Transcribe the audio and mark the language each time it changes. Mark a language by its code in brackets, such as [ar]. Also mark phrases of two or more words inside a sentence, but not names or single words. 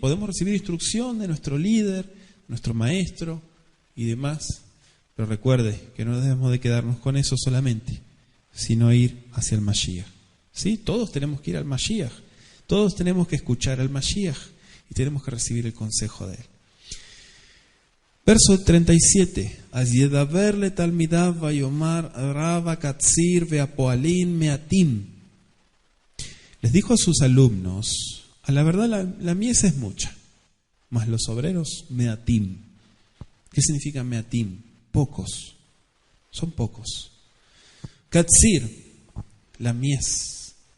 [es] Podemos recibir instrucción de nuestro líder, nuestro maestro y demás, pero recuerde que no debemos de quedarnos con eso solamente, sino ir hacia el Mashiach. ¿Sí? Todos tenemos que ir al Mashiach, todos tenemos que escuchar al Mashiach y tenemos que recibir el consejo de él. Verso 37. [he] ידבר תלמידיו ויאמר רב קציר והפועלים מעטים. [es] Les dijo a sus alumnos, a la verdad la mies es mucha, mas los obreros meatim. ¿Qué significa meatim? Pocos. Son pocos. Katsir, la mies.